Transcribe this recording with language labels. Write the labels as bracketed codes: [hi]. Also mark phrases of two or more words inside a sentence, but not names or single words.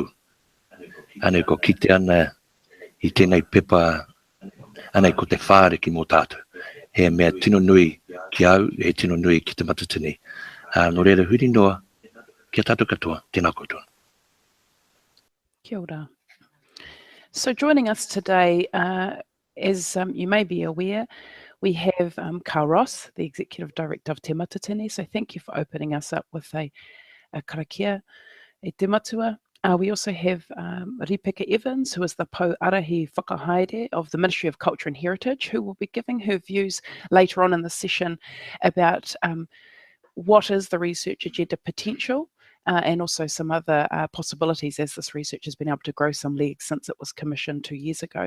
[mi] Ane ko kite ana I tēnei pepa, ane ko te whāreki mō tātou. He mea tino nui ki au, he tino nui ki te matatini. No reira huri noa, kia tātou katoa, tēnā koutou. Kia ora. [en] So joining us today, as you may be aware, we have Carl Ross, the Executive Director of Te Matatini. So thank you for opening us up with a karakia [mi] e te matua. [en] We also have Ripeka Evans, who is the [mi] Po Ārahi Whakahaere [en] of the Ministry of Culture and Heritage, who will be giving her views later on in the session about what is the research agenda potential and also some other possibilities as this research has been able to grow some legs since it was commissioned 2 years ago.